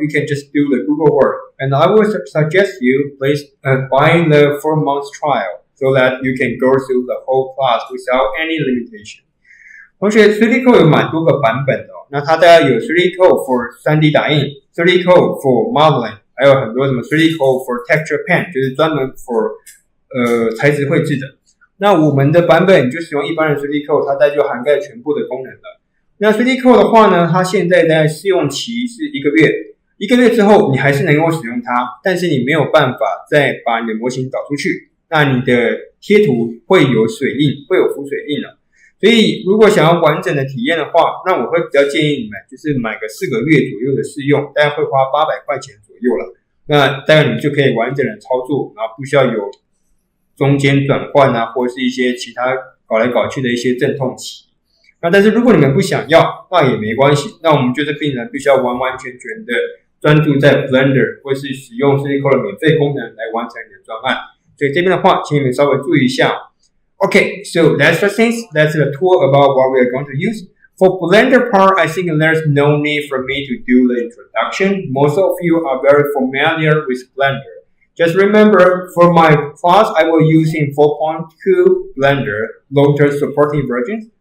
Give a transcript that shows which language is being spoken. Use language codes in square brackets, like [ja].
[en] You can just do the Google work. And I would suggest you please buy the 4 months trial so that you can go through the whole class without any limitation. [zh] 同学 3dcoat 有蛮多个版本的那它大概有 3dcoat for 3D 打印 3dcoat for modeling， 还有很多什么 3dcoat for texture pen， 就是专门 for 材质绘制的。那我们的版本就使用一般的 3dcoat， 它大概就涵盖全部的功能了。那 3dcoat 的话呢，它现在大概试用期是1个月，1个月之后你还是能够使用它，但是你没有办法再把你的模型导出去，那你的贴图会有水印，会有浮水印了。所以如果想要完整的体验的话，那我会比较建议你们就是买个4个月左右的试用，大概会花800块钱左右了。那大概你就可以完整的操作，然后不需要有中间转换啊，或是一些其他搞来搞去的一些阵痛期。那但是如果你们不想要，那也没关系。那我们就是病人必须要完完全全的专注在 Blender 或是使用 3dcoat 的免费功能来完成你的专案。所以这边的话，请你们稍微注意一下。 [en] Okay, so that's the things. That's the tool about what we are going to use. For Blender part, I think there's no need for me to do the introduction. Most of you are very familiar with Blender. Just remember, for my class, I will using 4.2 Blender long-term supporting versions.